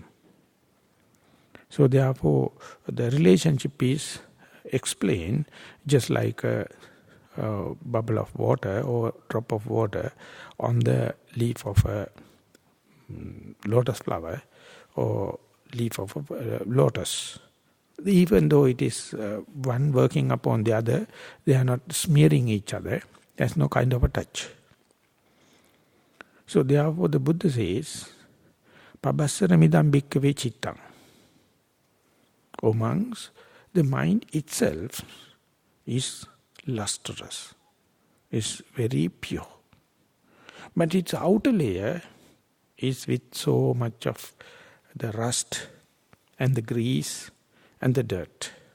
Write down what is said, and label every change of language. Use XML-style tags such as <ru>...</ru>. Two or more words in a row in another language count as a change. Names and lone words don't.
<en>So therefore, the relationship is explained just like a bubble of water or drop of water on the leaf of a lotus flower or leaf of a lotus. Even though it is one working upon the other, they are not smearing each other. There's no kind of a touch. So therefore the Buddha says,</en> <pi>Pabassaramidam bhikkhave chittang.</pi> <en>O monks, the mind itself is lustrous, is very pure. But its outer layer is with so much of the rust and the grease and the dirt.</en>